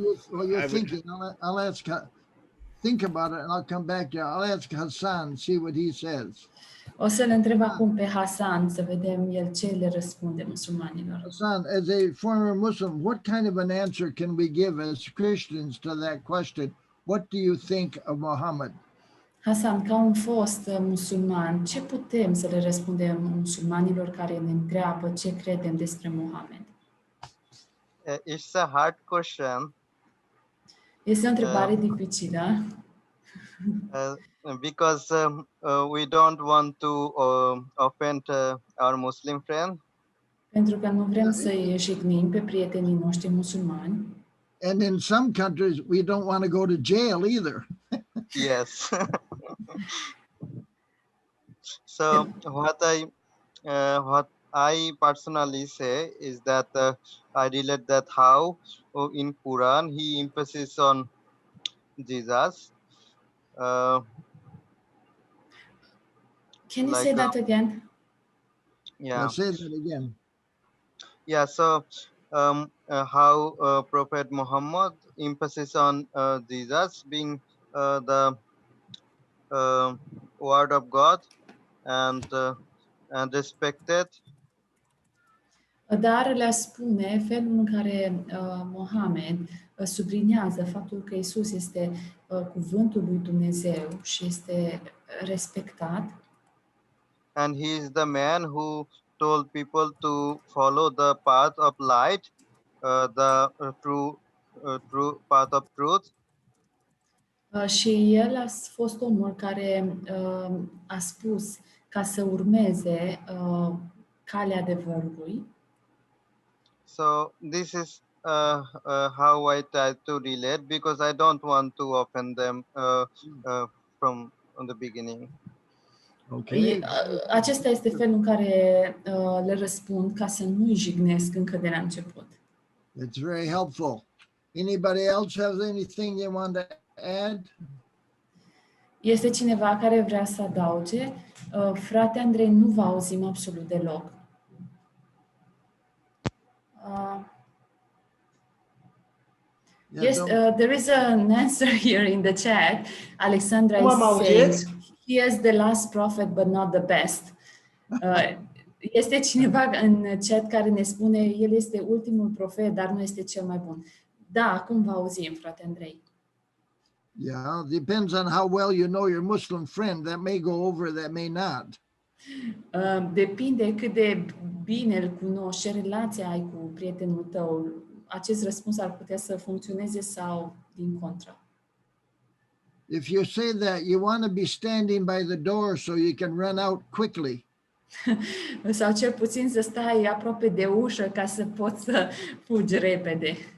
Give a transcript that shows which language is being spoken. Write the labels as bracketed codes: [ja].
[en] While you're thinking, I'll ask, think about it and I'll come back to you. I'll ask Hassan, see what he says. [ro] O să-l întreb acum pe Hasan să vedem el ce le răspunde musulmanilor. [en] Hassan, as a former Muslim, what kind of an answer can we give as Christians to that question? What do you think of Muhammad? [ro] Hasan, ca un fost musulman, ce putem să le răspundem musulmanilor care ne întreabă ce credem despre Mohamed? [en] It's a hard question [ro] Este o întrebare dificilă, [en] because we don't want to offend our Muslim friend. [ro] pentru că nu vrem să-i jignim pe prietenii noștri musulmani. [en] And in some countries, we don't want to go to jail either. Yes. So what I personally say is that I relate that how in Quran he emphasizes on Jesus. Can you Like, say that again? Yeah. Say that again. Yeah. So how Prophet Muhammad emphasizes on Jesus being the word of God and respected. [ro] Dar le spune felul în care Mohamed subliniază faptul că Isus este cuvântul lui Dumnezeu și este respectat. [en] And he is the man who told people to follow the path of light, the true path of truth. [ro] Și el a fost omul care a spus ca să urmeze calea adevărului. [en] So this is how I try to relate, because I don't want to offend them from the beginning. Okay. [ro] Acesta este felul în care le răspund ca să nu-i jignesc încă de la început. [en] It's very helpful. Anybody else have anything they want to add? [ro] Este cineva care vrea să adauge? Frate Andrei, nu vă auzim absolut deloc. [en] Yes, there is an answer here in the chat. Alexandra is saying, he is the last prophet, but not the best. [ro] Este cineva în chat care ne spune, el este ultimul profet, dar nu este cel mai bun. Da, acum vă auzim, frate Andrei. [en] Yeah, depends on how well you know your Muslim friend. That may go over, that may not. [ro] Depinde cât de bine îl cunoști, ce relație ai cu prietenul tău. Acest răspuns ar putea să funcționeze sau din contră. [en] If you say that, you want to be standing by the door so you can run out quickly. [ro] Sau cel puțin să stai aproape de ușă ca să poți să fugi repede.